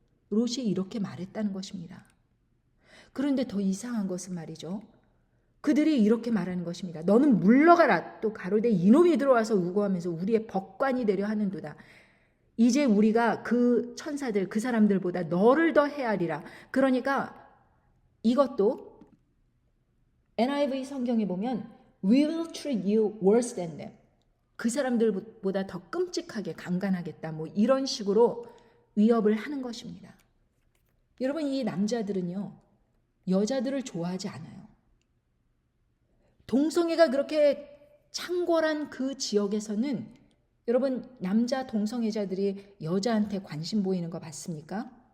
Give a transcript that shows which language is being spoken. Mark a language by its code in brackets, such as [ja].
[ko] 롯이 이렇게 말했다는 것입니다. 그런데 더 이상한 것은 말이죠. 그들이 이렇게 말하는 것입니다. 너는 물러가라. 또 가로되 이놈이 들어와서 우고하면서 우리의 법관이 되려 하는도다. 이제 우리가 그 천사들 그 사람들보다 너를 더 헤아리라. 그러니까 이것도 NIV 성경에 보면 [en] We will treat you worse than them. [ko] 그 사람들보다 더 끔찍하게 강간하겠다. 뭐 이런 식으로 위협을 하는 것입니다. 여러분 이 남자들은요. 여자들을 좋아하지 않아요. 동성애가 그렇게 창궐한 그 지역에서는 여러분 남자 동성애자들이 여자한테 관심 보이는 거 봤습니까?